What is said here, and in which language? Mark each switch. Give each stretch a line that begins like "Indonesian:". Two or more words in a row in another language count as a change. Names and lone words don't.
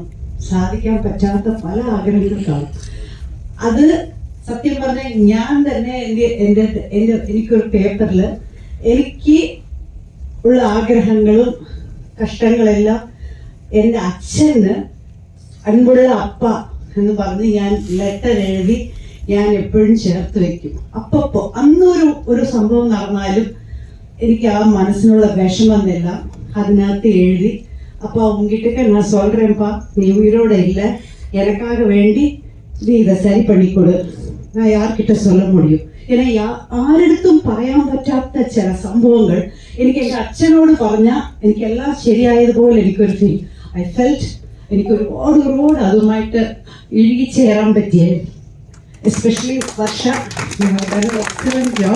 Malayalam: സാധിക്കാൻ പറ്റാത്ത പല ആഗ്രഹങ്ങൾ കാണും. അത് സത്യം പറഞ്ഞാൽ ഞാൻ തന്നെ എനിക്കൊരു പേപ്പറിൽ എനിക്ക് ഉള്ള ആഗ്രഹങ്ങളും കഷ്ടങ്ങളെല്ലാം എൻ്റെ അച്ഛന്
Tamil: அன்புள்ள அப்பா
Malayalam: എന്ന് പറഞ്ഞ് ഞാൻ ലെറ്റർ എഴുതി ഞാൻ എപ്പോഴും ചേർത്ത് വെക്കും. അപ്പപ്പോ അന്നൊരു സംഭവം നടന്നാലും എനിക്ക് ആ മനസ്സിനുള്ള വിഷമെന്നെല്ലാം അതിനകത്ത് എഴുതി,
Tamil: அப்பா உங்ககிட்ட நான் சொல்றேன்ப்பா, நீ உயிரோட இல்லை, எனக்காக வேண்டி நீ இதை சரி பண்ணி கொடு, நான் யார்கிட்ட சொல்ல முடியும்.
Malayalam: ஏன்னா ആരെടുത്തും പറയാൻ പറ്റാത്ത ചില സംഭവങ്ങൾ എനിക്ക് എൻ്റെ അച്ഛനോട് പറഞ്ഞാൽ എനിക്കെല്ലാം ശരിയായതുപോലെ എനിക്കൊരു ഫീൽ.
English: I felt
Malayalam: എനിക്ക് ഒരുപാട് അതുമായിട്ട് ഇഴുകിച്ചേരാൻ പറ്റിയ, എസ്പെഷ്യലി വർഷ
English: excellent job.